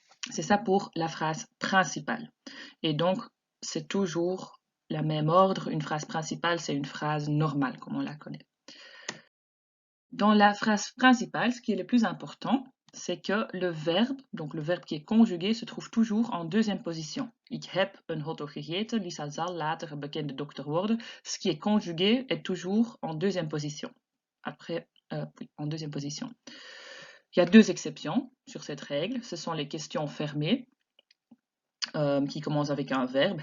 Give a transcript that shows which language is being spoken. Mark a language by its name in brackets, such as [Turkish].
[French] C'est ça pour la phrase principale. Et donc, c'est toujours le même ordre. Une phrase principale, c'est une phrase normale, comme on la connaît. Dans la phrase principale, ce qui est le plus important, c'est que le verbe, donc le verbe qui est conjugué, se trouve toujours en deuxième position. [Dutch] Ik heb een hotdog gegeten, Lisa zal later een bekende dokter worden. [French] Ce qui est conjugué est toujours en deuxième position. Après, oui, en deuxième position. Il y a deux exceptions sur cette règle. Ce sont les questions fermées, qui commence avec un verbe.